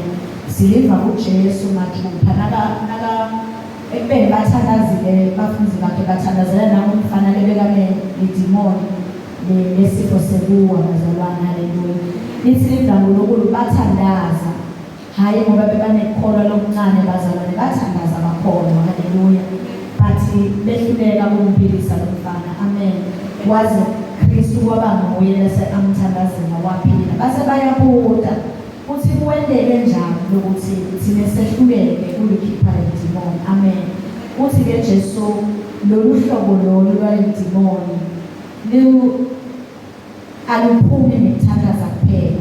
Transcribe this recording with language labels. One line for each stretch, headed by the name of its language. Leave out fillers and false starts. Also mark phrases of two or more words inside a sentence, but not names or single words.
North Ndebele: Siliva kuJesu mathupha naka ekubeni bathandazile bafundi bakhe bathandazela nangomfana lebekane lidimoni lesifo sekuwa bazalwane. Hallelujah. Lithi liNkulunkulu bathandaza hayi ngoba bebanekholwa lokuncane bazalwane, bathandaza bakholwa. Hallelujah. Bathi behluleka ukumpilisa lomfana. Amen. Waze Kristu kwaba nguye lase amthandazela waphila. Base bayabuda uthi kuwendele njalo ukuthi thina sehluleke ukulikhipha idimoni. Amen. Uthi ke Jesu lolu hlobo lolu lwalidimoni aluphumi ngokuthandaza kuphela.